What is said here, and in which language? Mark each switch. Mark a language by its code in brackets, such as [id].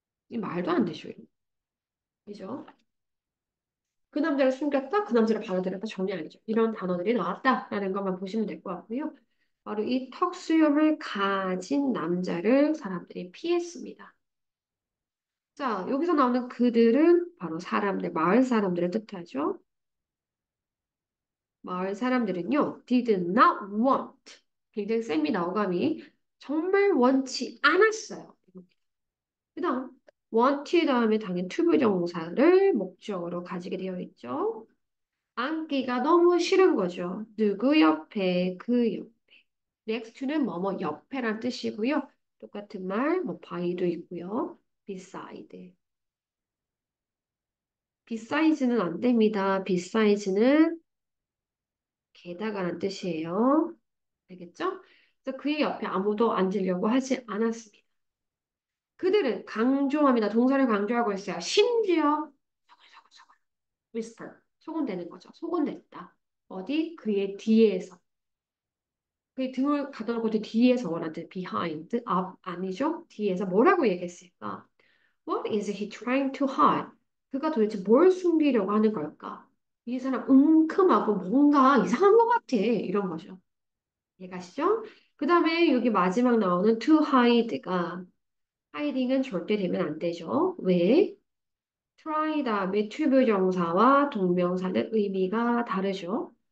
[ko] 이 말도 안 되죠. 이거. 그죠? 그 남자를 숨겼다, 그 남자를 받아들였다 정리 아니죠. 이런 단어들이 나왔다라는 것만 보시면 될 것 같고요. 바로 이 턱수염을 가진 남자를 사람들이 피했습니다. 자, 여기서 나오는 그들은 바로 사람들, 마을 사람들을 뜻하죠. 마을 사람들은요, [en] did not want. [ko] 굉장히 셉니다, 어감이. 정말 원치 않았어요. 그 다음, want 다음에 당연 투부정사를 목적으로 가지게 되어 있죠. 앉기가 너무 싫은 거죠. 누구 옆에, 그 옆. next to는 뭐뭐 옆에란 뜻이고요. 똑같은 말, 뭐 by도 있고요. beside. besides는 안 됩니다. besides는 게다가란 뜻이에요. 알겠죠? 그래서 그의 옆에 아무도 앉으려고 하지 않았습니다. 그들은 강조합니다. 동사를 강조하고 있어요. 심지어 whisper, 소곤대는 거죠. 소곤댔다. 어디? 그의 뒤에서. 그의 등을 가둬놓고 그 뒤에서 원한테 behind, 앞 아니죠? 뒤에서 뭐라고 얘기했을까? [en] What is he trying to hide? [ko] 그가 도대체 뭘 숨기려고 하는 걸까? 이 사람 웅큼하고 뭔가 이상한 것 같아. 이런 거죠. 이해가시죠? 그 다음에 여기 마지막 나오는 to hide가 hiding은 절대 되면 안 되죠. 왜? try 다음에 투부정사와 동명사는 의미가 다르죠.